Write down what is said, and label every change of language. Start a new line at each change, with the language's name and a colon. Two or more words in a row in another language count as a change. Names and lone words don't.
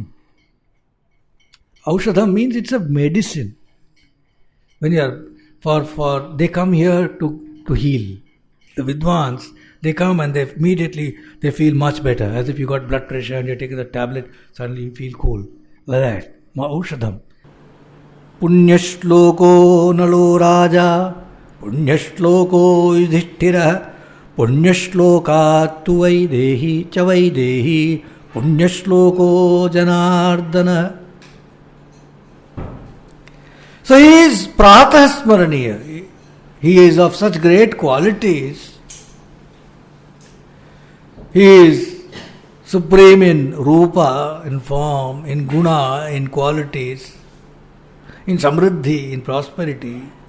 English: Aushadam means it's a medicine. When you are they come here to heal. The Vidwans, they come and they feel much better. As if you got blood pressure and you're taking the tablet, suddenly you feel cool. Like that. Aushadam.
Sanskrit: पुण्यश्लोको नलो राजा पुण्यश्लोको युधिष्ठिर पुण्यश्लोका तुवैदेही चवैदेही पुण्यश्लोको जनार्दन.
English: So he is
Sanskrit: प्रातः स्मरणीय.
English: He is of such great qualities. He is supreme in Rupa, in form, in Guna, in qualities, in Samriddhi, in prosperity,